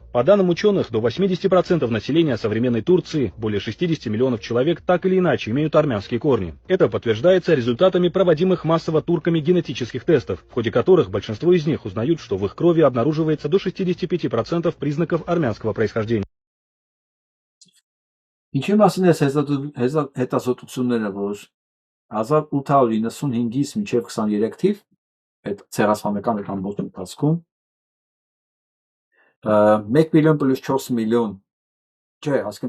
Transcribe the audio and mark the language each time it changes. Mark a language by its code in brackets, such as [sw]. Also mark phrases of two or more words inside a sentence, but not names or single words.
[ru] По данным ученых, до 80% населения современной Турции, более 60 миллионов человек, так или иначе имеют армянские корни. Это подтверждается результатами проводимых массово турками генетических тестов, в ходе которых большинство из них узнают, что в их крови обнаруживается до 65% признаков армянского происхождения. [hy] Ինչի մասին է հետազոտությունները, որ 1895-ից մինչև 23 թիվ այդ ցեղասպանական ամբողջ ընթացքում 1 միլիոն պլյուս 4 միլիոն, չէ, ասենք